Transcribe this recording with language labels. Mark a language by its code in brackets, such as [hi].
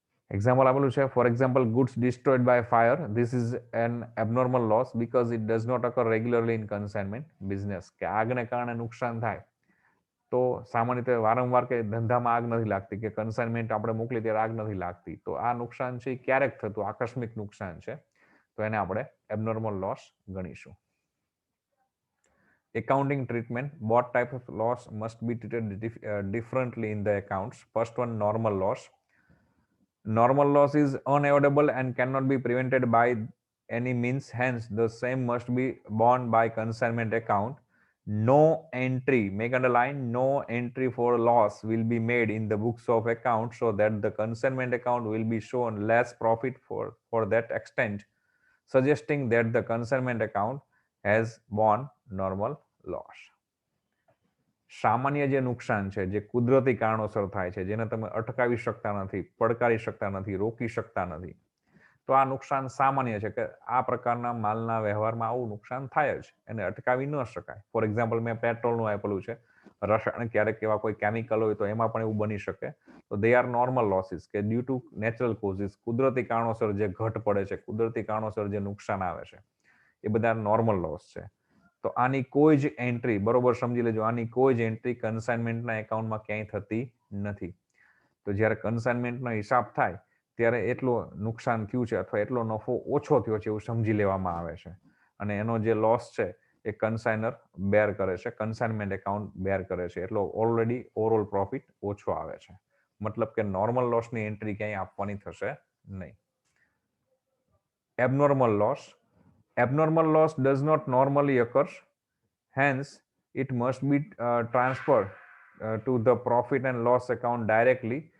[en] example [gu] આપેલું છે, [en] For example goods destroyed by fire, this is an abnormal loss because it does not occur regularly in consignment business. [gu] કે આગને કારણે નુકસાન થાય તો સામાન્ય રીતે વારંવાર કે ધંધામાં આગ નથી લાગતી, કે કન્સાઇનમેન્ટ આપણે મોકલી ત્યારે આગ નથી લાગતી, તો આ નુકસાન છે એ ક્યારેક થતું આકસ્મિક નુકસાન છે, તો એને આપણે એબનોર્મલ લોસ ગણીશું. [en] Accounting treatment, both type of loss must be treated differently in the accounts. First one, normal loss. Normal loss is unavoidable and cannot be prevented by any means, hence the same must be borne by consignment account. No entry, make underline, no entry for loss will be made in the books of account, so that the consignment account will be shown less profit for that extent, suggesting that the consignment account has borne normal loss. [gu] સામાન્ય જે નુકસાન છે, જે કુદરતી કારણોસર થાય છે, જેને તમે અટકાવી શકતા નથી, પડકારી શકતા નથી, રોકી શકતા નથી, તો આ નુકસાન સામાન્ય છે કે આ પ્રકારના માલના વ્યવહારમાં આવું નુકસાન થાય જ, એને અટકાવી ન શકાય. ફોર એક્ઝામ્પલ મેં પેટ્રોલનું આપેલું છે, રસાયણ ક્યારેક એવા કોઈ કેમિકલ હોય તો એમાં પણ એવું બની શકે, તો [en] they are normal losses, [gu] કે [en] due to natural causes, [gu] કુદરતી કારણોસર જે ઘટ પડે છે, કુદરતી કારણોસર જે નુકસાન આવે છે, એ બધા નોર્મલ લોસ છે. તો આની કોઈ જ એન્ટ્રી, બરોબર સમજી લેજો, આની કોઈ જ એન્ટ્રી કન્સાઇનમેન્ટના એકાઉન્ટમાં ક્યાંય થતી નથી. તો જ્યારે કન્સાઇનમેન્ટનો હિસાબ થાય ત્યારે એટલું નુકસાન થયું છે અથવા એટલો નફો ઓછો થયો છે એવું સમજી લેવામાં આવે છે, અને એનો જે લોસ છે એ કન્સાઇનર બેર કરે છે, કન્સાઇનમેન્ટ એકાઉન્ટ બેર કરે છે, એટલો ઓલરેડી ઓવરઓલ પ્રોફિટ ઓછો આવે છે. મતલબ કે નોર્મલ લોસની એન્ટ્રી ક્યાંય આપવાની થશે નહીં. [en] Abnormal loss. Abnormal loss does not normally occur, hence it must be transferred to the profit and loss account directly.